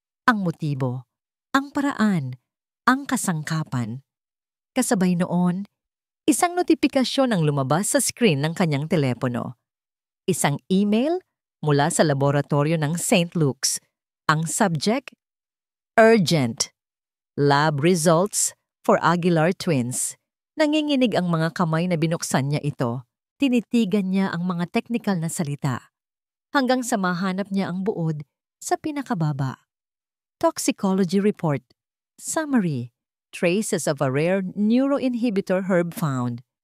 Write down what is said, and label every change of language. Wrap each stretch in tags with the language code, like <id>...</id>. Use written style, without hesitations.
<tl>Ang motibo, ang paraan, ang kasangkapan. Kasabay noon, isang notifikasyon ang lumabas sa screen ng kanyang telepono. Isang email mula sa laboratorio ng St. Luke's. Ang subject, "Urgent.</tl> <en>Lab results for Aguilar twins."</en> <tl>Nanginginig ang mga kamay na binuksan niya ito. Tinitigan niya ang mga teknikal na salita, hanggang sa mahanap niya ang buod sa pinakababa.</tl> <en>Toxicology report. Summary. Traces of a rare neuroinhibitor herb found.</en>